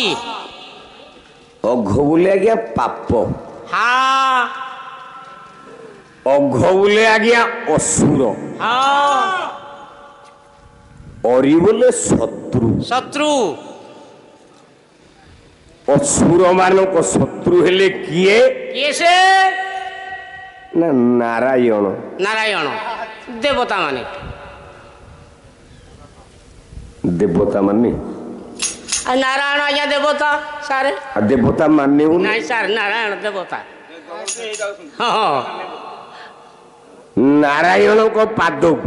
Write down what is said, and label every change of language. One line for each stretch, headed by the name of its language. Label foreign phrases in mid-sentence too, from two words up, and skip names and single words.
Odia: ଅଘ ବଲେ ଆଜ୍ଞା ପାପ হ্যাঁ ଅଘ ବଲେ ଆଜ୍ଞା ଅସୁର হ্যাঁ ଅରି ବଲେ ଶତ୍ରୁ শত্রু ଅସୁର ମାନଙ୍କ ଶତ୍ରୁ ହେଲେ କିଏ କିଏ ସେ ନା ନାରାୟଣ ନାରାୟଣ ଦେବତା ମାନେ ଦେବତା ମାନେ ଆଉ ନାରାୟଣ ଆଜ୍ଞା ଦେବତା ସାର୍ ଆଉ ଦେବତା ମାନେ ନାଇଁ ସାର୍ ନାରାୟଣ ଦେବତା ହଁ ହଁ ନାରାୟଣଙ୍କ ପାଦକୁ